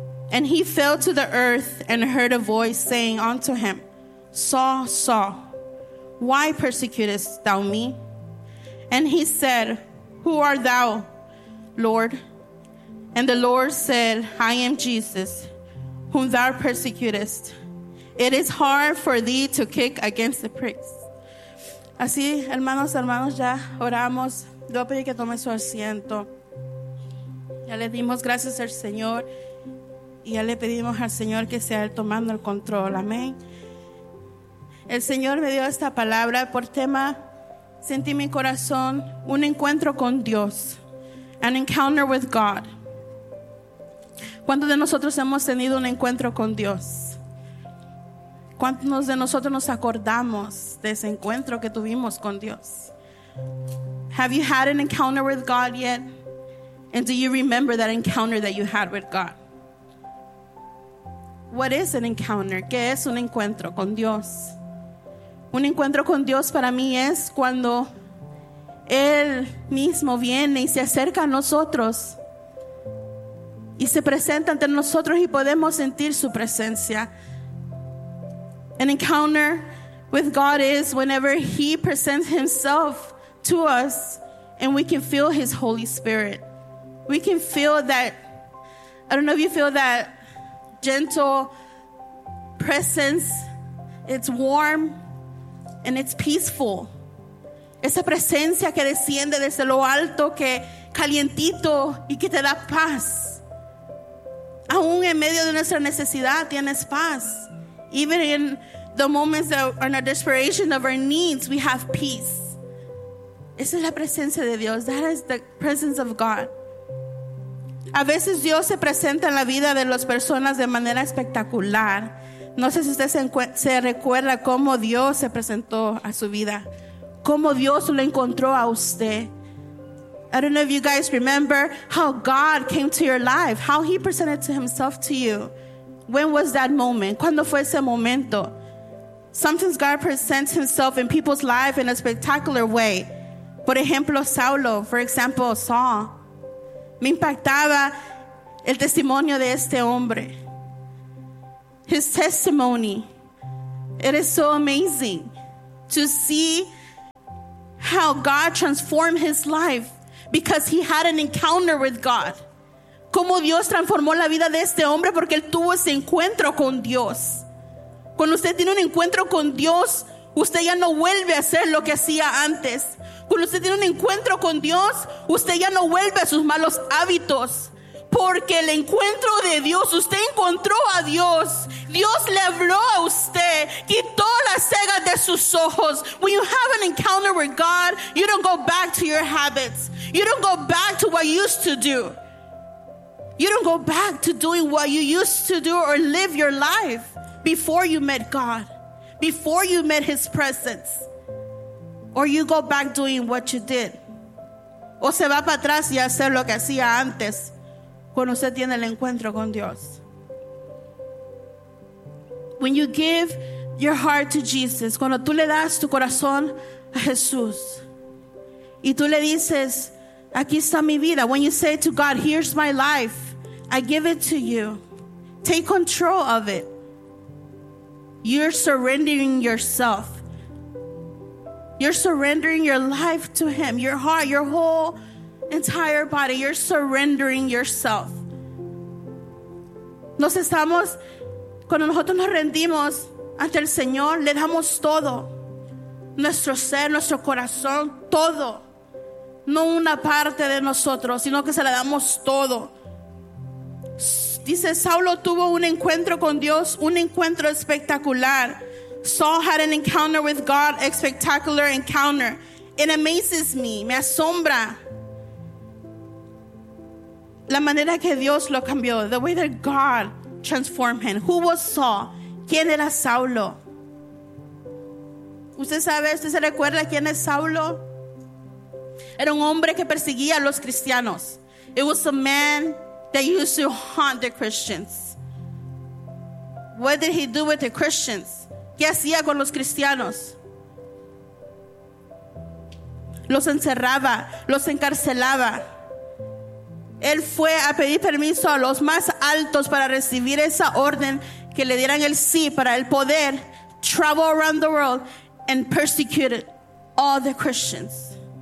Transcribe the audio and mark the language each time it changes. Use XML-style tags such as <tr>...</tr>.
<en>And he fell to the earth and heard a voice saying unto him, Saul, Saul, why persecutest thou me? And he said, Who art thou, Lord? And the Lord said, I am Jesus, whom thou persecutest. It is hard for thee to kick against the pricks.</en> <es>Así, hermanos, hermanos, ya oramos. Le voy a pedir que tome su asiento. Ya le dimos gracias al Señor y ya le pedimos al Señor que sea Él tomando el control. Amén. El Señor me dio esta palabra por tema. Sentí mi corazón, un encuentro con Dios.</es> <en>An encounter with God.</en> <es>¿Cuántos de nosotros hemos tenido un encuentro con Dios? ¿Cuántos de nosotros nos acordamos de ese encuentro que tuvimos con Dios?</es> <en>Have you had an encounter with God yet? And do you remember that encounter that you had with God? What is an encounter?</en> <es>¿Qué es un encuentro con Dios? Un encuentro con Dios para mí es cuando Él mismo viene y se acerca a nosotros y se presenta ante nosotros y podemos sentir su presencia.</es> <en>An encounter with God is whenever He presents Himself to us and we can feel His Holy Spirit. We can feel that, I don't know if you feel that gentle presence. It's warm and it's peaceful.</en> <es>Esa presencia que desciende desde lo alto, que calientito y que te da paz. Aún en medio de nuestra necesidad tienes paz.</es> <en>Even in the moments that are in our desperation of our needs, we have peace.</en> <es>Esa es la presencia de Dios.</es> <en>That is the presence of God.</en> <es>A veces Dios se presenta en la vida de las personas de manera espectacular. No sé si usted se recuerda cómo Dios se presentó a su vida, cómo Dios lo encontró a usted.</es> <en>I don't know if you guys remember how God came to your life, how he presented to himself to you. When was that moment?</en> <es>¿Cuándo fue ese momento?</es> <en>Sometimes God presents himself in people's life in a spectacular way.</en> <es>Por ejemplo, Saulo,</es> <en>for example, Saul.</en> <es>Me impactaba el testimonio de este hombre.</es> <en>His testimony. It is so amazing to see how God transformed his life because he had an encounter with God.</en> <es>Cómo Dios transformó la vida de este hombre porque él tuvo ese encuentro con Dios. Cuando usted tiene un encuentro con Dios, usted ya no vuelve a hacer lo que hacía antes. Cuando usted tiene un encuentro con Dios, usted ya no vuelve a sus malos hábitos. Porque el encuentro de Dios, usted encontró a Dios. Dios le habló a usted, quitó las cegas de sus ojos.</es> <en>When you have an encounter with God, you don't go back to your habits. You don't go back to what you used to do. You don't go back to doing what you used to do or live your life before you met God, before you met his presence. Or you go back doing what you did.</en> <es>O se va para atrás y hacer lo que hacía antes. Cuando usted tiene el encuentro con Dios.</es> <en>When you give your heart to Jesus,</en> <es>cuando tú le das tu corazón a Jesús y tú le dices, aquí está mi vida,</es> <en>when you say to God, here's my life, I give it to you, take control of it, you're surrendering yourself. You're surrendering your life to him, your heart, your whole entire body. You're surrendering yourself.</en> <es>Nos estamos, cuando nosotros nos rendimos ante el Señor, le damos todo, nuestro ser, nuestro corazón, todo, no una parte de nosotros, sino que se la damos todo. Dice Saulo tuvo un encuentro con Dios, un encuentro espectacular.</es> <en>Saul had an encounter with God, a spectacular encounter. It amazes me,</en> <es>me asombra la manera que Dios lo cambió,</es> <en>the way that God transformed him. Who was Saul?</en> <es>¿Quién era Saulo? ¿Usted sabe, usted se recuerda quién es Saulo? Era un hombre que perseguía a los cristianos.</es> <en>It was a man that used to haunt the Christians. What did he do with the Christians?</en> <es>¿Qué hacía con los cristianos? Los encerraba, los encarcelaba. Él fue a pedir permiso a los más altos para recibir esa orden que le dieran el sí para el poder</es> <en>travel around the world and persecute all the Christians.</en>